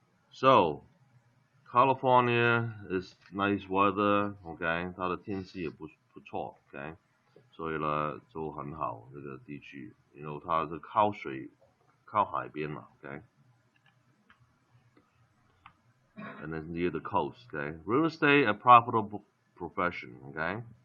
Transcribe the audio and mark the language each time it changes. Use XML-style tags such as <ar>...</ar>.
<en>So, California is nice weather, okay?</en> <zh>它的天气也不错 ，okay? 所以呢就很好这个地区，因为它是靠海边嘛 ，okay?</zh> <en>And it's near the coast, okay? Real estate a profitable profession, okay?</en>